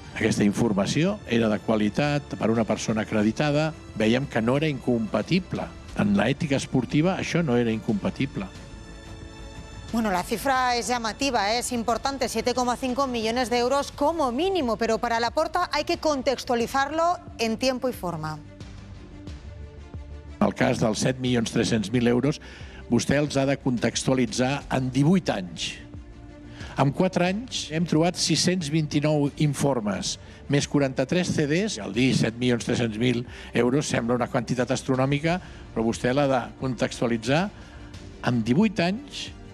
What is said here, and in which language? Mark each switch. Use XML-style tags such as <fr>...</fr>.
<ca>Aquesta informació era de qualitat per una persona acreditada. Veiem que no era incompatible. En l'ètica esportiva això no era incompatible.</ca> <es>Bueno, la cifra es llamativa, es importante, 7,5 millones de euros como mínimo, pero para Laporta hay que contextualizarlo en tiempo y forma.</es> <ca>En el cas dels 7.300.000 euros, vostè els ha de contextualitzar en 18 anys. En 4 anys hem trobat 629 informes, més 43 CDs. Al dir 7.300.000 euros sembla una quantitat astronòmica, però vostè l'ha de contextualitzar en 18 anys</ca>